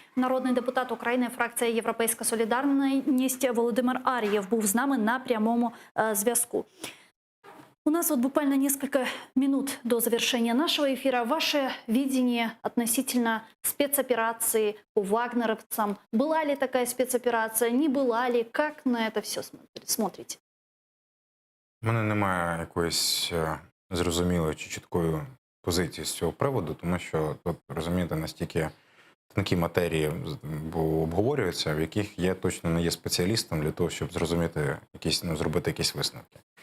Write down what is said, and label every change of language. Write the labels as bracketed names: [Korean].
[Ukrainian] Народний депутат України, фракція «Європейська солідарність» Володимир Ар'єв був з нами на прямому зв'язку. [Russian] У нас вот буквально несколько минут до завершения нашего эфира. Ваше видение относительно спецоперации по вагнеровцам. Была ли такая спецоперация, не была ли? Как на это все смотрите? [Ukrainian] У мене немає якоїсь зрозумілої чи чіткої позиції з цього приводу, тому що, тут, розумієте, настільки тонкі матерії обговорюються, в яких я точно не є спеціалістом для того, щоб зрозуміти зробити якісь висновки.